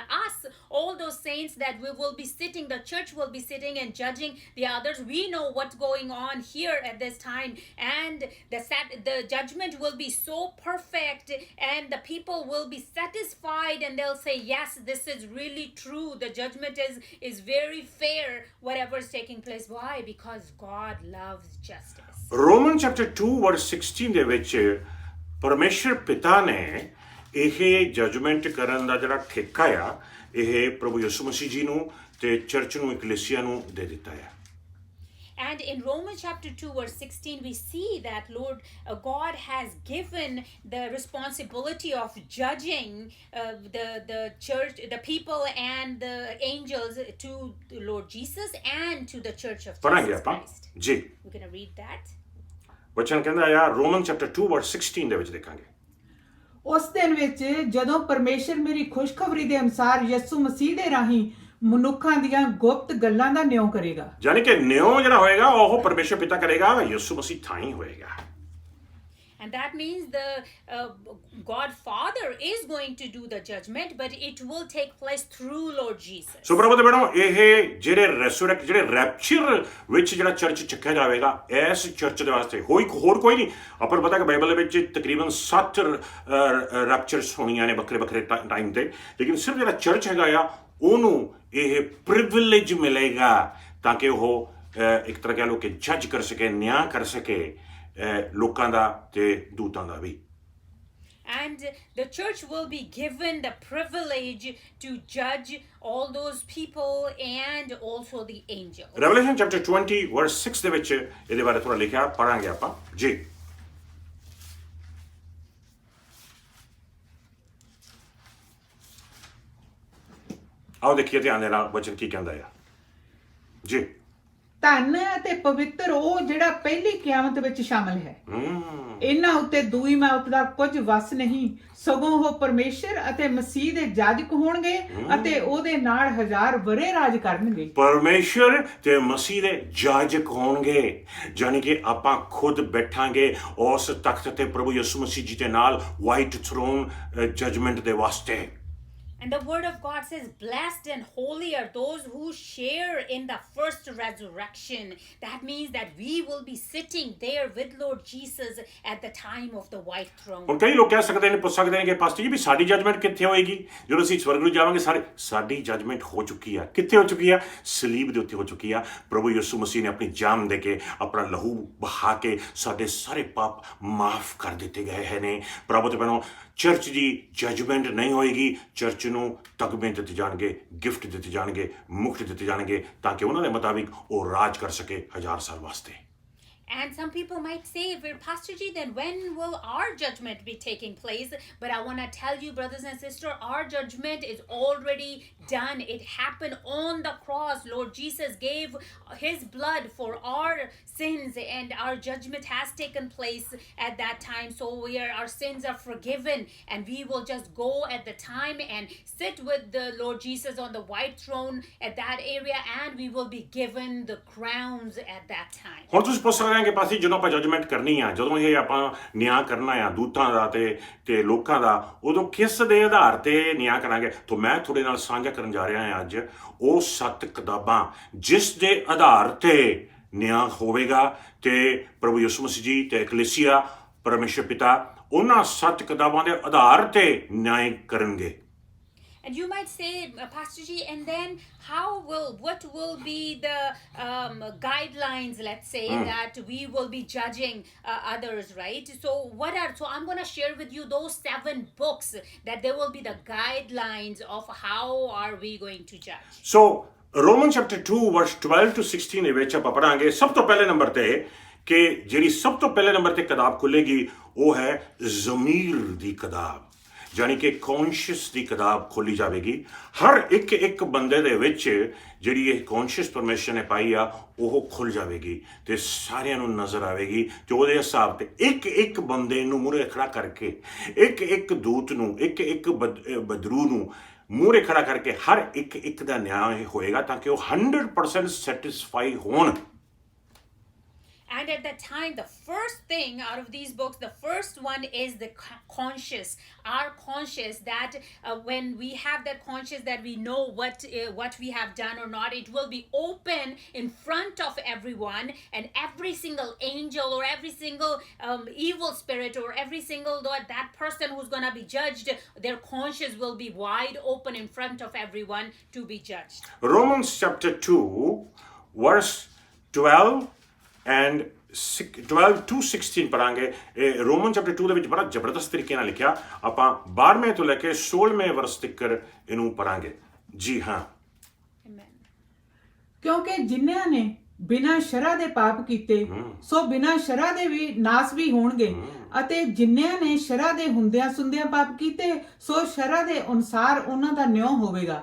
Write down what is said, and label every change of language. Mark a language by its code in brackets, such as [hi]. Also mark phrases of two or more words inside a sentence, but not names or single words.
[en] Us, all those saints that we will be sitting, the church will be sitting and judging the others, we know what's going on here at this time, and the judgment will be so perfect, and the people will be satisfied, and they'll say, yes, this is really true, the judgment is very fair, whatever is taking place. Why? Because God loves justice. Romans chapter 2 verse 16 [pa] ਦੇ ਵਿੱਚ ਪਰਮੇਸ਼ਰ ਪਿਤਾ ਨੇ ਇਹ ਜਜਮੈਂਟ ਕਰਨ ਦਾ ਜਿਹੜਾ ਠੇਕਾ ਆ, ਇਹ ਪ੍ਰਭੂ ਯਿਸੂ ਮਸੀਹ ਜੀ ਨੂੰ ਤੇ ਚਰਚ ਨੂੰ, ਇਕਲੀਸੀਆ ਨੂੰ ਦੇ ਦਿੱਤਾ ਹੈ। [en] And in Romans chapter 2 verse 16 we see that Lord God has given the responsibility of judging the church, the people and the angels to Lord Jesus and to the church of Jesus Christ. [pa] ਜੀ [en] We're going to read that. [pa] ਵਚਨ ਕਹਿੰਦਾ ਆ [en] Roman chapter 2 verse 16 [pa] ਦੇ ਵਿੱਚ ਦੇਖਾਂਗੇ। ਉਸ ਦਿਨ ਵਿੱਚ ਜਦੋਂ ਪਰਮੇਸ਼ਰ ਮੇਰੀ ਖੁਸ਼ਖਬਰੀ ਦੇ ਅਨੁਸਾਰ ਯਿਸੂ ਮਸੀਹ ਦੇ ਰਾਹੀਂ ਮਨੁੱਖਾਂ ਦੀਆਂ ਗੁਪਤ ਗੱਲਾਂ ਦਾ ਨਿਉ ਕਰੇਗਾ। ਯਾਨੀ ਕਿ ਨਿਉ ਜਿਹੜਾ ਹੋਏਗਾ ਉਹ ਪਰਮੇਸ਼ਰ ਪਿਤਾ ਕਰੇਗਾ, ਯਿਸੂ ਮਸੀਹ ਥਾਂ ਹੀ ਹੋਏਗਾ। [en] And that means the God Father is going to do the judgment, but it will take place through Lord Jesus. [pa] ਸੋ ਪ੍ਰਭੂ ਦੇ ਬੇਟੋ, ਇਹ ਜਿਹੜੇ ਰੈਪਚਰ ਵਿੱਚ ਜਿਹੜਾ ਚਰਚ ਚੱਕਿਆ ਜਾਵੇਗਾ, ਇਸ ਚਰਚ ਦੇ ਵਾਸਤੇ ਹੋਰ ਕੋਈ ਨਹੀਂ। ਆਪਾਂ ਨੂੰ ਪਤਾ ਕਿ ਬਾਈਬਲ ਦੇ ਵਿੱਚ ਤਕਰੀਬਨ 7 ਰੈਪਚਰਸ ਹੋਣੀਆਂ ਨੇ ਵੱਖਰੇ ਟਾਈਮ ਤੇ, ਲੇਕਿਨ ਸਿਰਫ ਜਿਹੜਾ ਚਰਚ ਹੈਗਾ ਆ ਉਹਨੂੰ ਇਹ ਪ੍ਰਿਵਿਲੇਜ ਮਿਲੇਗਾ ਤਾਂ ਕਿ ਉਹ ਇੱਕ ਤਰ੍ਹਾਂ ਕਹਿ ਲਓ ਕਿ ਜੱਜ ਕਰ ਸਕੇ, ਨਿਆਂ ਕਰ ਸਕੇ ਲੋਕਾਂ ਦਾ ਤੇ ਦੂਤਾਂ ਦਾ ਵੀ। [en] And the church will be given the privilege to judge all those people and also the angels. Revelation chapter 20 verse 6 [pa] ਦੇ ਵਿੱਚ ਇਹਦੇ ਬਾਰੇ ਥੋੜਾ ਲਿਖਿਆ, ਪੜਾਂਗੇ ਆਪਾਂ ਜੀ। ਆਓ ਦੇਖੀਏ ਧਿਆਨ ਦੇ ਨਾਲ ਵਚਨ ਕੀ ਕਹਿੰਦਾ ਆ ਜੀ। ਧੰਨ ਅਤੇ ਪਵਿੱਤਰ ਉਹ ਜਿਹੜਾ ਪਹਿਲੀ ਕਿਆਮਤ ਵਿੱਚ ਸ਼ਾਮਲ ਹੈ। ਇਹਨਾਂ ਉੱਤੇ ਦੂਈ ਮੌਤ ਦਾ ਕੁਝ ਵਸ ਨਹੀਂ, ਸਗੋਂ ਉਹ ਪਰਮੇਸ਼ਰ ਅਤੇ ਮਸੀਹ ਦੇ ਜਾਜਕ ਹੋਣਗੇ ਅਤੇ ਉਹਦੇ ਨਾਲ 1000 ਵਰੇ ਰਾਜ ਕਰਨਗੇ। ਪਰਮੇਸ਼ਰ ਤੇ ਮਸੀਹ ਦੇ ਜਾਜਕ ਹੋਣਗੇ, ਜਾਨੀ ਕਿ ਆਪਾਂ ਖੁਦ ਬੈਠਾਂਗੇ ਉਸ ਤਖਤ ਤੇ ਪ੍ਰਭੂ ਯਿਸੂ ਮਸੀਹ ਜੀ ਦੇ ਨਾਲ [en] white throne judgment [pa] ਦੇ ਵਾਸਤੇ। [en] And the word of God says, blessed and holy are those who share in the first resurrection. That means that we will be sitting there with Lord Jesus at the time of the white throne. [pa] ਹੁਣ ਕਈ ਲੋਕ ਕਹਿ ਸਕਦੇ ਨੇ, ਪੁੱਛ ਸਕਦੇ ਨੇ ਕਿ ਪਾਸਟਰ ਜੀ ਵੀ ਸਾਡੀ ਜਜਮੈਂਟ ਕਿੱਥੇ ਹੋਏਗੀ ਜਦੋਂ ਅਸੀਂ ਸਵਰਗ ਨੂੰ ਜਾਵਾਂਗੇ? ਸਾਡੀ ਜਜਮੈਂਟ ਹੋ ਚੁੱਕੀ ਆ। ਕਿੱਥੇ ਹੋ ਚੁੱਕੀ ਆ? ਸਲੀਬ ਦੇ ਉੱਤੇ ਹੋ ਚੁੱਕੀ ਆ। ਪ੍ਰਭੂ ਯਿਸੂ ਮਸੀਹ ਨੇ ਆਪਣੀ ਜਾਨ ਦੇ ਕੇ, ਆਪਣਾ ਲਹੂ ਬਹਾ ਕੇ ਸਾਡੇ ਸਾਰੇ ਪਾਪ ਮਾਫ ਕਰ ਦਿੱਤੇ ਗਏ ਨੇ। ਪ੍ਰਭੂ ਤੇ ਭੈਣੋ, ਚਰਚ ਦੀ ਜਜਮੈਂਟ ਨਹੀਂ ਹੋਏਗੀ। ਚਰਚ ਨੂੰ ਤਗਮੇ ਦਿੱਤੇ ਜਾਣਗੇ, ਗਿਫਟ ਦਿੱਤੇ ਜਾਣਗੇ, ਮੁਕਤ ਦਿੱਤੇ ਜਾਣਗੇ ਤਾਂ ਕਿ ਉਹਨਾਂ ਦੇ ਮੁਤਾਬਿਕ ਉਹ ਰਾਜ ਕਰ ਸਕੇ 1000 ਸਾਲ ਵਾਸਤੇ। [en] And some people might say, well, Pastor Ji, then when will our judgment be taking place? But I want to tell you, brothers and sisters, our judgment is already done. It happened on the cross. Lord Jesus gave his blood for our sins, and our judgment has taken place at that time. So our sins are forgiven, and we will just go at the time and sit with the Lord Jesus on the white throne at that area, and we will be given the crowns at that time. [pa] ਹੁਣ ਤੁਸੀਂ ਪੁੱਛ ਸਕਦੇ ਕਿ ਪਾਸੀ ਜਦੋਂ ਆਪਾਂ ਜਜਮੈਂਟ ਕਰਨੀ ਆ, ਜਦੋਂ ਇਹ ਆਪਾਂ ਨਿਆਂ ਕਰਨਾ ਆ ਦੂਤਾਂ ਦਾ ਤੇ ਲੋਕਾਂ ਦਾ, ਉਦੋਂ ਕਿਸ ਦੇ ਆਧਾਰ ਤੇ ਨਿਆਂ ਕਰਾਂਗੇ? ਤਾਂ ਮੈਂ ਤੁਹਾਡੇ ਨਾਲ ਸਾਂਝਾ ਕਰਨ ਜਾ ਰਿਹਾ ਹਾਂ ਅੱਜ ਉਹ 7 ਕਿਤਾਬਾਂ ਜਿਸ ਦੇ ਆਧਾਰ ਤੇ ਨਿਆਂ ਹੋਵੇਗਾ ਤੇ ਪ੍ਰਭੂ ਯਿਸੂ ਮਸੀਹ ਜੀ ਤੇ ਐਕਲੀਸੀਆ ਪਰਮੇਸ਼ਰ ਪਿਤਾ ਉਹਨਾਂ 7 ਕਿਤਾਬਾਂ ਦੇ ਆਧਾਰ ਤੇ ਨਿਆਂ ਕਰਨਗੇ। [en] And you might say, Pastor Ji, and then what will be the guidelines, let's say, that we will be judging others, right? So I'm going to share with you those 7 books that there will be the guidelines of how are we going to judge. [pa] So [en] Romans chapter 2 verse 12 to 16 [pa] ਦੇ ਵਿੱਚ ਆਪਾਂ ਪੜਾਂਗੇ ਸਭ ਤੋਂ ਪਹਿਲੇ ਨੰਬਰ ਤੇ ਕਿ ਜਿਹੜੀ ਸਭ ਤੋਂ ਪਹਿਲੇ ਨੰਬਰ ਤੇ ਕਿਤਾਬ ਖੁੱਲੇਗੀ ਉਹ ਹੈ ਜ਼ਮੀਰ ਦੀ ਕਿਤਾਬ, ਜਾਨੀ ਕਿ ਕੌਨਸ਼ੀਅਸ ਦੀ ਕਿਤਾਬ ਖੋਲੀ ਜਾਵੇਗੀ। ਹਰ ਇੱਕ ਬੰਦੇ ਦੇ ਵਿੱਚ ਜਿਹੜੀ ਇਹ ਕੌਨਸ਼ੀਅਸ ਪਰਮੇਸ਼ਰ ਨੇ ਪਾਈ ਆ ਉਹ ਖੁੱਲ ਜਾਵੇਗੀ ਤੇ ਸਾਰਿਆਂ ਨੂੰ ਨਜ਼ਰ ਆਵੇਗੀ ਤੇ ਉਹਦੇ ਹਿਸਾਬ ਤੇ ਇੱਕ ਬੰਦੇ ਨੂੰ ਮੂਹਰੇ ਖੜਾ ਕਰਕੇ, ਇੱਕ ਦੂਤ ਨੂੰ, ਇੱਕ ਬਦਰੂ ਨੂੰ ਮੂਹਰੇ ਖੜਾ ਕਰਕੇ ਹਰ ਇੱਕ ਦਾ ਨਿਆਂ ਹੋਏਗਾ ਤਾਂ ਕਿ ਉਹ 100% ਸੈਟਿਸਫਾਈ ਹੋਣ। [en] And at that time, the first thing out of these books, the first one is the conscious, our conscious, that when we have that conscious that we know what we have done or not, it will be open in front of everyone, and every single angel or every single evil spirit or every single that person who's going to be judged, their conscience will be wide open in front of everyone to be judged. Romans chapter 2 verse 12 and 12 to 16 [pa] ਪੜਾਂਗੇ। ਰੋਮਨ ਚੈਪਟਰ 2 ਦੇ ਵਿੱਚ ਬੜਾ ਜ਼ਬਰਦਸਤ ਤਰੀਕੇ ਨਾਲ ਲਿਖਿਆ। ਆਪਾਂ 12ਵੇਂ ਤੋਂ ਲੈ ਕੇ 16ਵੇਂ ਵਰਸ ਤੱਕ ਇਹਨੂੰ ਪੜਾਂਗੇ। ਜੀ ਹਾਂ, ਕਿਉਂਕਿ ਜਿਨ੍ਹਾਂ ਨੇ ਬਿਨਾਂ ਸ਼ਰ੍ਹਾ ਦੇ ਪਾਪ ਕੀਤੇ ਸੋ ਬਿਨਾਂ ਸ਼ਰ੍ਹਾ ਦੇ ਵੀ ਨਾਸ ਵੀ ਹੋਣਗੇ, ਅਤੇ ਜਿਨ੍ਹਾਂ ਨੇ ਸ਼ਰ੍ਹਾ ਦੇ ਹੁੰਦਿਆਂ ਸੁਣਦਿਆਂ ਪਾਪ ਕੀਤੇ ਸੋ ਸ਼ਰ੍ਹਾ ਦੇ ਅਨੁਸਾਰ ਉਹਨਾਂ ਦਾ ਨਿਉ ਹੋਵੇਗਾ।